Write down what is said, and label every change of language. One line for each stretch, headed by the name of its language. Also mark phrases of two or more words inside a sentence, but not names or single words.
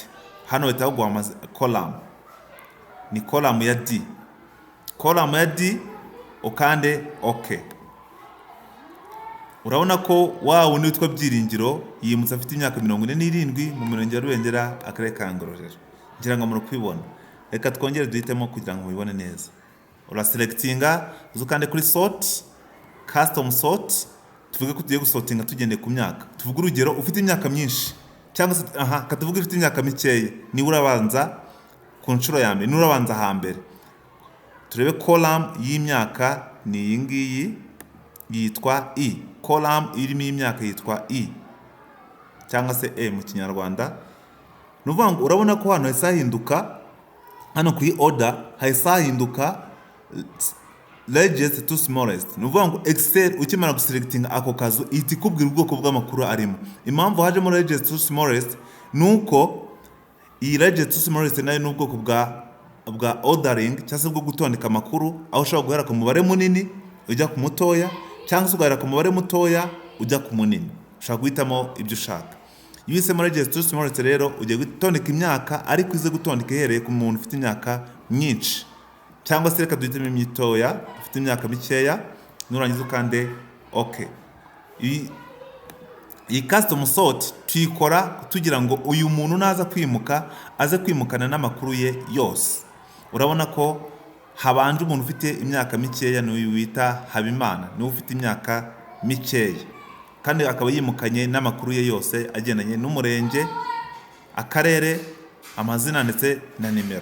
Kinyarwanda: Hano bahita baguha column, ni column ya D, column ya D ukande OK. Urabona ko wundi witwa Byiringiro yimutse afite imyaka 47 mu Murenge wa Rubengera, Akarere ka Ngororero. Ngira ngo muri kwibona. Reka twongere duhitemo kugira ngo mubibone neza. Uraselectinga uzukande kuri sort,
English: custom sort.
Kinyarwanda: Tuvuge ko tugiye gusortinga tugendeye ku myaka. Tuvuge urugero ufite imyaka myinshi cyangwa se katuvuge ufite imyaka mikeya, ni urabanza ku nshuro ya mbere, nurabanza hambere. Turebe column y'imyaka ni iyi ngiyi yitwa E. Column irimo imyaka yitwa E cyangwa se E mu Kinyarwanda. Nuvuga ngo urabona ko hano hasahinduka, hano kuri order hasahinduka
English: largest to smallest.
Kinyarwanda: Nuvuga ngo Excel ukimara guselectinga ako kazu ihita ikubwira ubwoko bw'amakuru arimo. Impamvu hajemo
English: largest to smallest
Kinyarwanda: nuko iyi
English: largest to smallest
Kinyarwanda: nayo n'ubwoko bwa ordering cyangwa se bwo gutondeka amakuru, aho ushobora guhera ku mubare munini ujya ku mutoya cyangwa se ugahera ku mubare mutoya ujya ku munini. Ushobora guhitamo ibyo ushaka. Iyo uhisemo
English: largest to smallest
Kinyarwanda: rero ugiye gutondeka imyaka, ariko ize gutondeka ihereye ku muntu ufite imyaka myinshi, cyangwa se reka duhitemo imitoya ufite imyaka mikeya, nurangiza ukande OK. Iyi
English: custom sort
Kinyarwanda: tuyikora tugira ngo uyu muntu naza kwimuka aze kwimukana n'amakuru ye yose. Urabona ko habanje umuntu ufite imyaka mikeya n'uyu wita Habimana, niwe ufite imyaka mikeya kandi akaba yimukanye n'amakuru ye yose agendanye n'umurenge, akarere, amazina ndetse na nimero.